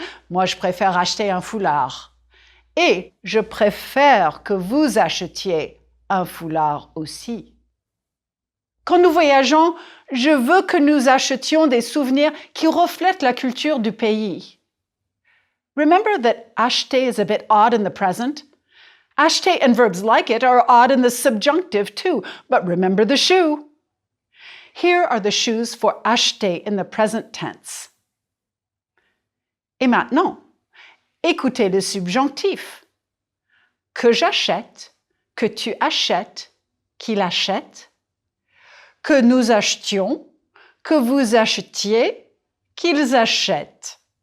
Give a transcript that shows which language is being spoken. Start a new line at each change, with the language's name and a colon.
French: Moi, je préfère acheter un foulard. Et je préfère que vous achetiez un foulard aussi. Quand nous voyageons, je veux que nous achetions des souvenirs qui reflètent la culture du pays.
English: Remember that acheter is a bit odd in the present. Acheter and verbs like it are odd in the subjunctive too, but remember the shoe. Here are the shoes for acheter in the present tense.
French: Et maintenant, écoutez le subjonctif. Que j'achète, que tu achètes, qu'il achète. Que nous achetions, que vous achetiez, qu'ils achètent.